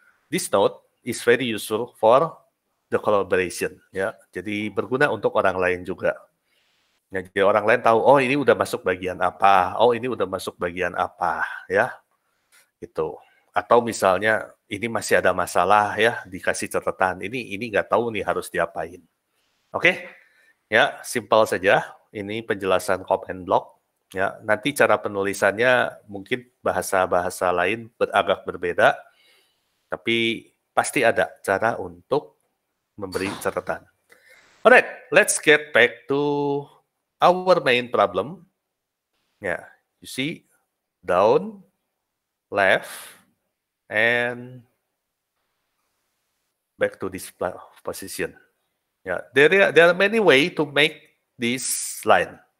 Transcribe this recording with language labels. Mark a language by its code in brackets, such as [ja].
[en] This note is very useful for the collaboration, ya. [id] Jadi berguna untuk orang lain juga. Ya, jadi orang lain tahu, oh ini udah masuk bagian apa, oh ini udah masuk bagian apa, ya, gitu. Atau misalnya ini masih ada masalah, ya, dikasih catatan, ini nggak tahu nih harus diapain. Oke, ya, simpel saja. Ini penjelasan command block. Ya, nanti cara penulisannya mungkin bahasa-bahasa lain agak berbeda, tapi pasti ada cara untuk memberi catatan. [en] Alright, let's get back to our main problem. Yeah, you see, down, left, and back to this position. Yeah, there are many ways to make this line.